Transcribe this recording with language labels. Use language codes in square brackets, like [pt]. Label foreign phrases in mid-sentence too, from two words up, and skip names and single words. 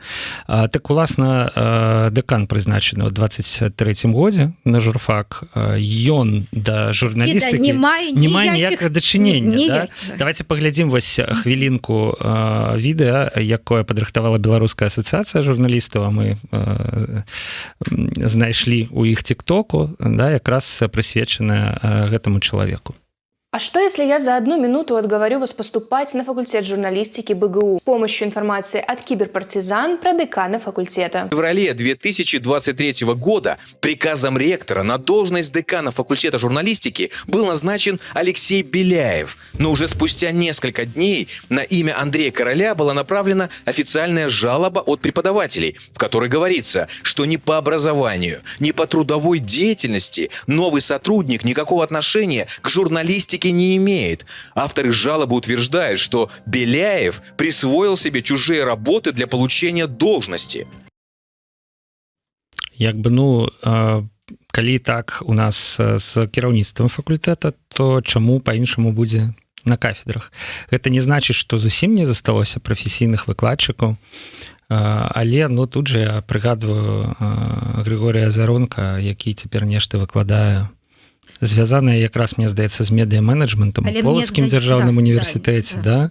[be] Так, уласна, дэкан прызначаны ў 23-м годзе на журфак, ён да журналістыкі не мае ніякага дачынення, да? Давайте паглядзім вось хвілінку відэа, якое падрыхтавала Беларуская асацыяцыя журналістаў, а мы знайшлі ў іх тиктоку, да, якраз прысвечаная гэтаму чалавеку. [ru] А что, если я за 1 минуту отговорю вас поступать на факультет журналистики БГУ с помощью информации от киберпартизан про декана факультета? В феврале 2023 года приказом ректора на должность декана факультета журналистики был назначен Алексей Беляев. Но уже спустя несколько дней на имя Андрея Короля была направлена официальная жалоба от преподавателей, в которой говорится, что ни по образованию, ни по трудовой деятельности новый сотрудник никакого отношения к журналистике не имеет. Авторы жалобы утверждают, что Беляев присвоил себе чужие работы для получения должности. [be] Як бы, ну, калі так у нас з кіраўніцтвам факультэта, то чаму па-іншаму будзе на кафедрах? Гэта не значыць, што зусім не засталося прафесійных выкладчыкаў, але, ну, тут же я прыгадваю Григорія Заронка, які цяпер нешта выкладае, звязаная якраз, мне здаецца, з медыа-менеджментам у Полацкім дзяржаўным універсітэце, да?